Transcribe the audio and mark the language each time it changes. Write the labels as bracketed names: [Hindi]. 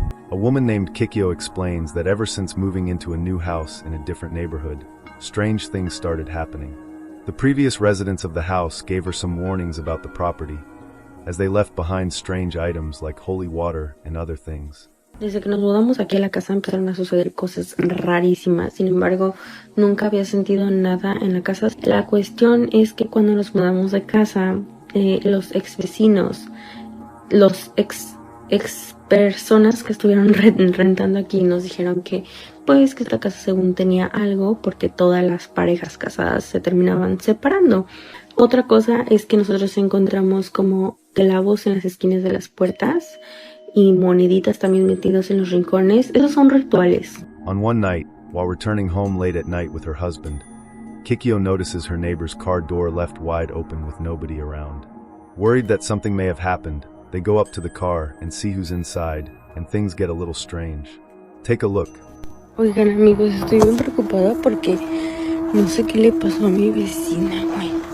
[English] A woman named Kikyo explains that ever since moving into a new house in a different neighborhood, strange things started happening. The previous residents of the house gave her some warnings about the property, as they left behind strange items like holy water and other things. [Spanish] Desde que nos mudamos aquí a la casa empezaron a suceder cosas rarísimas. Sin embargo, nunca había sentido nada en la casa. La cuestión es que cuando nos mudamos de casa, los ex vecinos, los ex personas que estuvieron rentando aquí nos dijeron que pues que esta casa según tenía algo porque todas las parejas casadas se terminaban separando. Otra cosa es que nosotros encontramos como clavos en las esquinas de las puertas y moneditas también metidos en los rincones. Esos son rituales. [English] On one night, while returning home late at night with her husband, Kikyo notices her neighbor's car door left wide open with nobody around. Worried that something may have happened, they go up to the car and see who's inside, and things get a little strange. Take a look. [Spanish] Oigan amigos, estoy bien preocupada porque no sé qué le pasó a mi vecina, güey.